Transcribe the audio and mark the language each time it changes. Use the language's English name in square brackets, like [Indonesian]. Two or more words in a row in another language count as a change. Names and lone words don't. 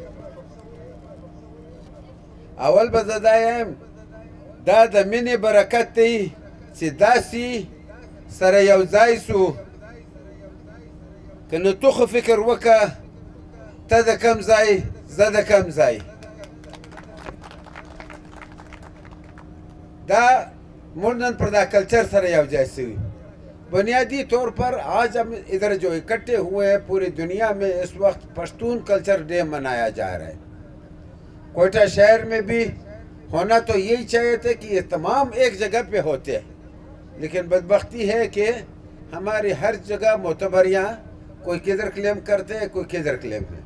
[Pashto] اول به زه دا یم، دا د مینې برکت دی چې داسې سره یو ځای سو. که نو تو خو فکر وکړه ته د کم ځای زه د کم ځای. دا موږ نن پر دا کلچر سره یو ځای سوي. [Urdu] بنیادی طور پر آج ہم ادھر جو اکٹھے ہوئے ہیں پوری دنیا میں اس وقت پشتون کلچر ڈے منایا جا رہا ہے. کوئٹہ شہر میں بھی ہونا تو یہی چاہیے تھے کہ یہ تمام ایک جگہ پہ ہوتے ہیں، لیکن بدبختی ہے کہ ہماری ہر جگہ معتبریاں کوئی کدھر کلیم کرتے ہیں کوئی کدھر کلیم ہے.